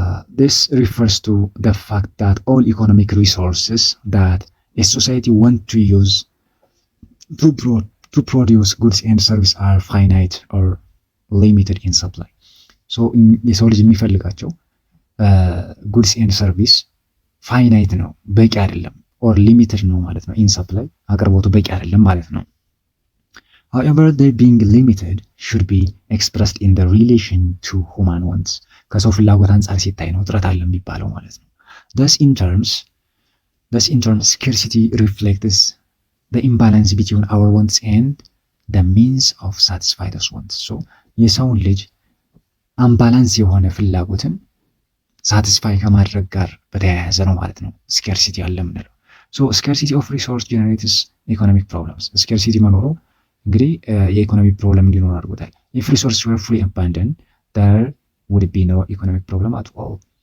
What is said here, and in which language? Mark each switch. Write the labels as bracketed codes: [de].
[en] This refers to the fact that all economic resources that a society want to use to produce goods and service are finite or limited in supply. [am] የሰው ልጅ የሚፈልጋቸው ጉድስ ኤንድ ሰርቪስ ፋይናይት ነው፣ በቂ አይደለም። ኦር ሊሚትድ ነው ማለት ነው። ኢን ሰፕላይ አቅርቦቱ በቂ አይደለም ማለት ነው። [en] however they being limited should be expressed in the relation to human wants. [am] ከሰው ፍላጎት አንጻር ሲታይ ነው እጥረት አለ የሚባለው ማለት ነው። [en] thus in terms scarcity reflects the imbalance between our wants and the means of satisfy those wants. [am] የሰውን ልጅ አምባላንስ የሆነ ፍላጎትን ሳቲስፋይ ከማድረግ ጋር በተያያዘ ነው ማለት ነው ስኬርሲቲ አለ የምንለው። [en] ስኬርሲቲ ኦፍ ሪሶርስ ጀነሬትስ ኢኮኖሚክ ፕሮብለምስ። [am] ስኬርሲቲ መኖሩ እንግዲህ የኢኮኖሚ ፕሮብለም እንዲኖር አድርጎታል። [en] ኢፍ ሪሶርስ ወር ፍሪ አባንደንት there would be no economic problem at all.